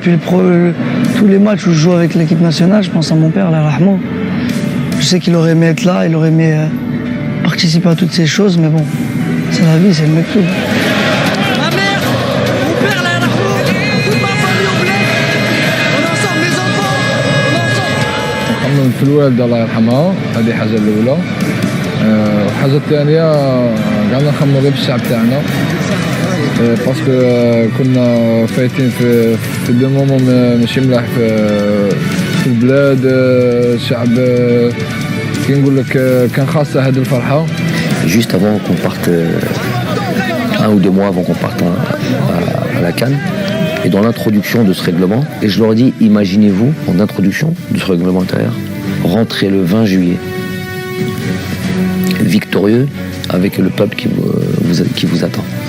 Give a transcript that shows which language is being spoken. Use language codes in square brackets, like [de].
[fr] Depuis tous les matchs où je joue avec l'équipe nationale, je pense à mon père, [ar] Allah yarhamou. [fr] Je sais qu'il aurait aimé être là, il aurait aimé participer à toutes ces choses, mais bon, c'est la vie, c'est le mektoub. Ma mère, mon père, [ar] Allah yarhamou, [fr] toute ma famille au bled, on est ensemble, mes enfants, on est ensemble. [ar] نخمم في الوالدة الله يرحمها، هذه حاجة الأولى. الحاجة الثانية قعدنا نخمموا غير بالشعب تاعنا. باسكو كنا فايتين في [fr] دو مومون [ar] ماشي ملاح في البلاد. الشعب كي نقول لك كان خاصة هذه الفرحة. [fr] Juste avant qu'on parte, 1 ou 2 mois avant qu'on parte à la CAN, et dans l'introduction de ce règlement, et je leur ai dit, imaginez-vous, en introduction de ce règlement intérieur, rentrer le 20 juillet, victorieux, avec le peuple qui vous attend.